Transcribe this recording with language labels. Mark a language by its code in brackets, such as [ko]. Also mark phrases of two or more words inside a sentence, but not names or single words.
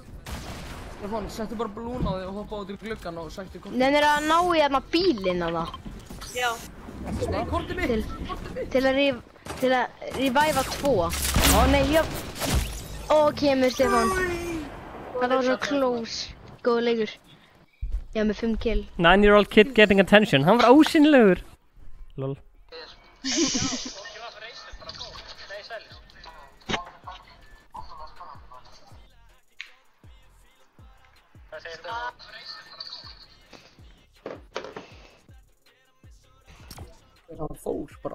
[is] Stefán, settu bara blún á þig og hoppa út í gluggan og sæktu kortið. Nennir að ná í þarna bílinn á það. Já. Nei, kortið mitt! Til að reviva 2. Ó nei, já. Ó, kemur Stefán. Það var svo close. Góður leikur. Ég var með 5 kill. [en] 9-year-old kid getting attention. [is] Hann var ósynlegur. Lol. Hann fór bara.